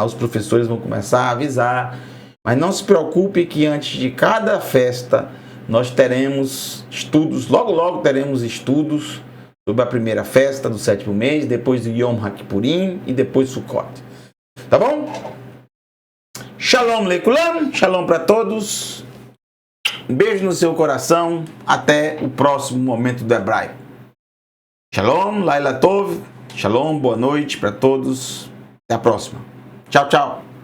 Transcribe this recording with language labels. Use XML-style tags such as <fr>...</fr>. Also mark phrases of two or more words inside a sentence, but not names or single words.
<pt>Os professores vão começar a avisar, mas não se preocupe que antes de cada festa nós teremos estudos, logo logo teremos estudos sobre a primeira festa do 7º mês, depois do Yom HaKippurim e depois Sukkot. Tá bom?</pt> <he>שלום לכולם,</he> <pt>shalom para todos. Um beijo no seu coração. Até o próximo Momento do Hebraico.</pt> <he>שלום, לילה טוב. Shalom,</he> <pt>boa noite para todos. Até a próxima. Tchau, tchau.</pt>